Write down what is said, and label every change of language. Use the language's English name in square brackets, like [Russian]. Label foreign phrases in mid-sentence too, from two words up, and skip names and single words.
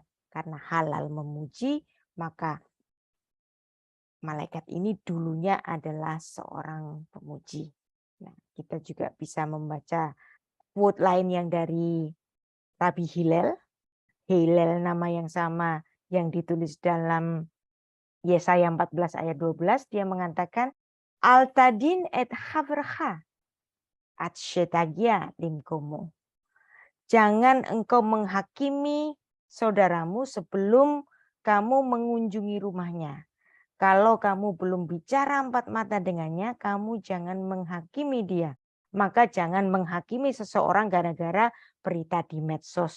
[Indonesian] Karena halal memuji, maka malaikat ini dulunya adalah seorang pemuji. Nah, kita juga bisa membaca quote lain yang dari Rabi Hillel. Hillel nama yang sama yang ditulis dalam Yesaya 14 ayat 12. Dia mengatakan, [Hebrew] אל תדין את חברך עד שתגיע למקומו. [Indonesian] Jangan engkau menghakimi saudaramu sebelum kamu mengunjungi rumahnya. Kalau kamu belum bicara empat mata dengannya, kamu jangan menghakimi dia. Maka jangan menghakimi seseorang gara-gara berita di medsos.